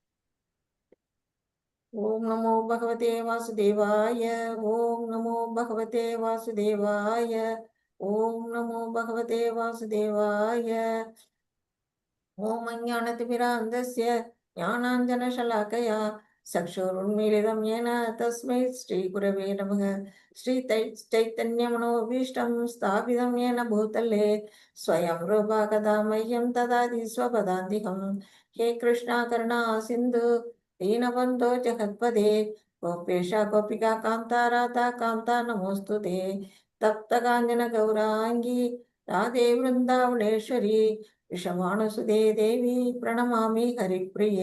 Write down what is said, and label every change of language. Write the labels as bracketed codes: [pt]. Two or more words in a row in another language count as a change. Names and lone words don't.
[sa] ॐ नमो भगवते वासुदेवाय ॐ नमो भगवते वासुदेवाय ॐ नमो भगवते वासुदेवाय ॐ अज्ञानतिमिरान्धस्य ज्ञानाञ्जनशलाकया चक्षुरुन्मीलितम् येन तस्मै श्रीगुरवे नमः श्रीचैतन्यमनोभीष्टं स्थापितं येन भूतले स्वयं रूपा कदा मह्यं ददाति स्वपदान्तिकं हे कृष्णा करुणा सिन्धु दीनबन्धो जगत्पदे गोपेशा गोपिका कान्ता राधा कान्ता नमोऽस्तु ते तप्तकाञ्चन गौराङ्गी राधे वृन्दावनेश्वरी विषमाणुसुदे देवी प्रणमामि हरिप्रिये